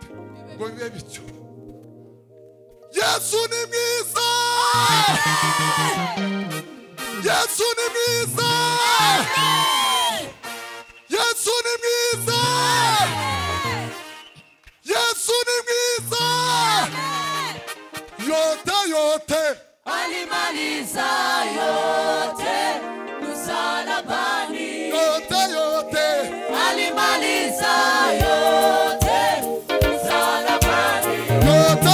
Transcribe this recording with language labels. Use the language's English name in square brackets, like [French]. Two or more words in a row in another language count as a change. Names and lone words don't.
[Kinyarwanda] Ngo bibe bityo. Yesu ni mwiza. Yesu ni mwiza. Yesu ni mwiza. Yesu ni mwiza. [Swahili] Yote alimaliza yote msalabani. Yote alimaliza yote msalabani. Yote